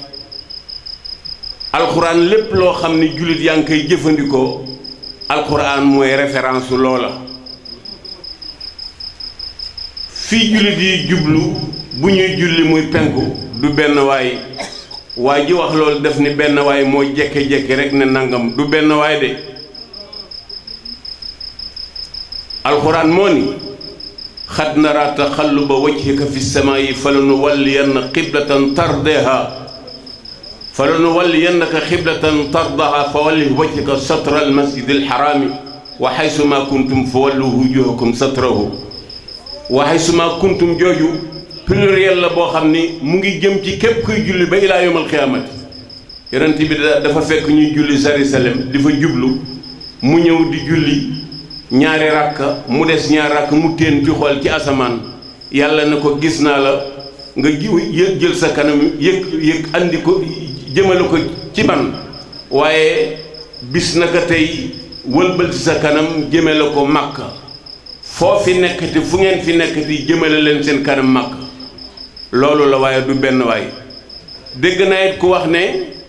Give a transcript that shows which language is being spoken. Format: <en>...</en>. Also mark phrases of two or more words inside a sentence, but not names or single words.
<wo>alxuraan lépp loo xam ne jullit yaa ngi koy jëfandikoo alxuraan mooy référence loola fii jullit yi jublu bu ñuy julli muy penku du benn waay waa ji wax loolu def ni benn waay moo jékke-jékki rek ne nangam du benn waay de</wo> <ar>alxuraan moo ni قد نرى تقلب وجهك في السماء فلنولينك قبلة ترضاها فلنولينك قبلة ترضاها فول وجهك شطر المسجد الحرام وحيث ما كنتم فولوا وجوهكم شطره وحيث ما</ar> <wo>kuntum jooju pluriel la boo xam ni mu ngi jëm ci képp kuy julli ba</wo> <ar>إلى يوم القيامة</ar> <wo>yonent bi dafa fekk ñuy julli Jérusalem di fa jublu mu ñëw di julli ñaari rakka mu des ñaari rakk mu téen ci xool ci asamaan yàlla ne ko gis naa la nga jël sa kanam yëg andi ko jëmale ko ci man waaye bis naka tey wëlbal ci sa kanam jëmale ko Makka foo fi nekkati fu ngeen fi nekkati jëmale leen seen kanam Makka loolu la waaye du benn waay dégg naa it ku wax ne</wo>